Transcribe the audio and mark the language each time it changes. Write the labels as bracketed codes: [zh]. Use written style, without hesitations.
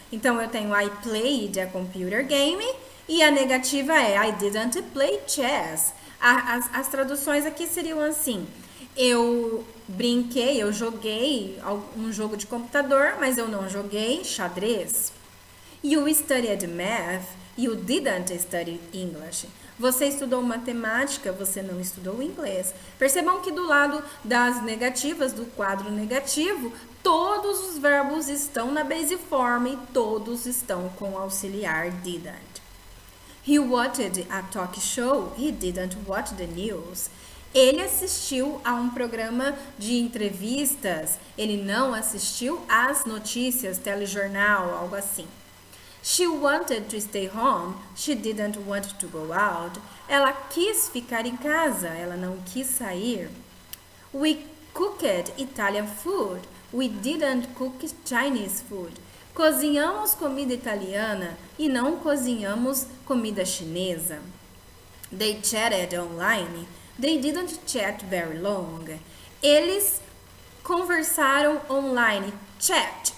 [pt] Então, eu tenho [en] I played a computer game [pt] e a negativa é [en] I didn't play chess. [pt] As traduções aqui seriam assim: eu brinquei, eu joguei um jogo de computador, mas eu não joguei xadrez. [en] You studied math, you didn't study English. [pt] Você estudou matemática, você não estudou inglês. Percebam que do lado das negativas, do quadro negativo, todos os verbos estão na base form e todos estão com o auxiliar didn't. [en] He watched a talk show, he didn't watch the news. [pt] Ele assistiu a um programa de entrevistas, ele não assistiu às notícias, telejornal, algo assim. [en] She wanted to stay home, she didn't want to go out. [pt] Ela quis ficar em casa, ela não quis sair. [en] We cooked Italian food, we didn't cook Chinese food. [pt] Cozinhamos comida italiana e não cozinhamos comida chinesa. [en] They chatted online, they didn't chat very long. [pt] Eles conversaram online. Chat.